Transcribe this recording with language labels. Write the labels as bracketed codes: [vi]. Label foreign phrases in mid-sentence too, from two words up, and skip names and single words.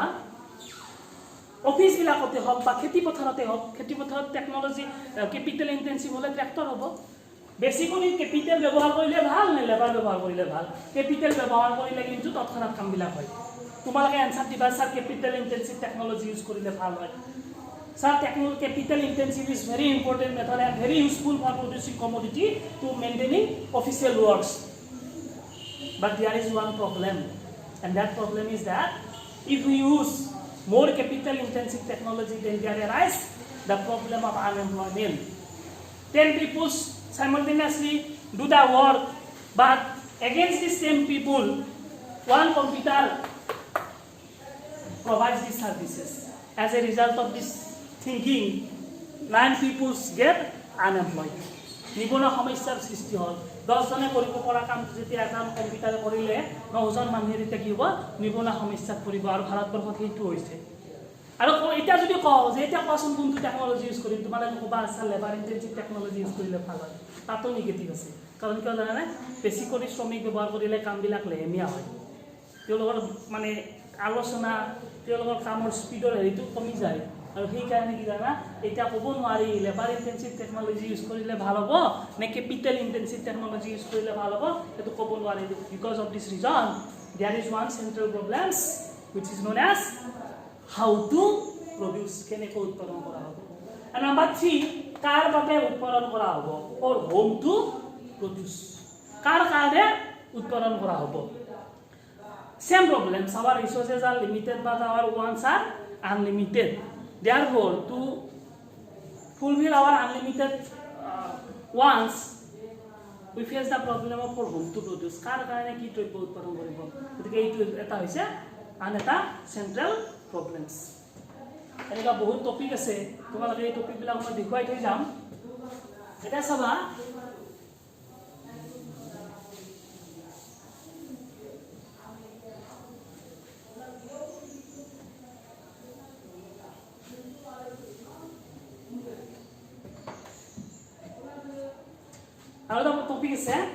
[as] অফিচবিলাকতে হওক বা খেতিপথাৰতে হওক খেতিপথাৰত [en] technology capital intensive [as] হ'লে ট্ৰেক্টৰ হ'ব বেসিক্যালি কেপিটেল ব্যৱহাৰ কৰিলে ভাল নে লেবাৰ ব্যৱহাৰ কৰিলে ভাল কেপিটেল ব্যৱহাৰ কৰিলে কিন্তু তৎক্ষণাৎ কামবিলাক হয় তোমালোকে এনসাৰ দিবা স্যাৰ [en] capital intensive technology use [as] কৰিলে ভাল হয় [en] Sir, capital intensive is very important method and very useful for producing commodity to maintaining official works. But there is one problem, and that problem is that if we use more capital intensive technology, then there arises the problem of unemployment. 10 people simultaneously do the work, but against the same people, one computer provides these services. As a result of this thinking, 9 people get unemployed. [as] নিবনুৱা সমস্যাৰ সৃষ্টি হ'ল 10 জনে কৰিব পৰা কাম যেতিয়া এখন কম্পিউটাৰে কৰিলে 9 জন মানুহে এতিয়া কি হ'ব নিবনুৱা সমস্যাত পৰিব আৰু ভাৰতবৰ্ষত সেইটো হৈছে আৰু এটা যদি কওঁ যে এটা কোৱাচোন কোনটো টেকনলজি ইউজ কৰিম তোমালোকে ক'বা আছে [en] labour intensive technology use [as] কৰিলে ভাল হয় তাতো নিগেটিভ আছে কাৰণ কিয় জানানে বেছি কৰি শ্ৰমিক ব্যৱহাৰ কৰিলে কামবিলাক লেহেমীয়া হয় তেওঁলোকৰ মানে আলোচনা তেওঁলোকৰ কামৰ স্পীডৰ হেৰিটো কমি যায় আৰু সেই কাৰণে কি জানা এটা ক'ব নোৱাৰি [en] labour intensive technology [as] ইউজ কৰিলে ভাল হ'ব নে [en] capital intensive technology use [as] কৰিলে ভাল হ'ব এটো ক'ব নোৱাৰি [en] because of this reason there is one central problems which is known as how to produce [as] কেনেকৈ উৎপাদন কৰা হ'ব [en] and number 3 [as] কাৰ বাবে উৎপাদন কৰা হ'ব [en] or whom to [as] produce কাৰ কাৰণে উৎপাদন কৰা হ'ব [en] same problems our resources are limited but our wants are unlimited therefore to fulfill our unlimited wants we face the problem of for whom to produce [as] কাৰ কাৰণে কি দ্ৰব্য উৎপাদন কৰিব গতিকে এইটো এটা হৈছে আন এটা [en] central problems [as] এনেকা বহুত টপিক আছে তোমালোকে এই টপিক বিলাক মই দেখুৱাই থৈ যাম এটা চাবা আৰু এটা টপিক আছে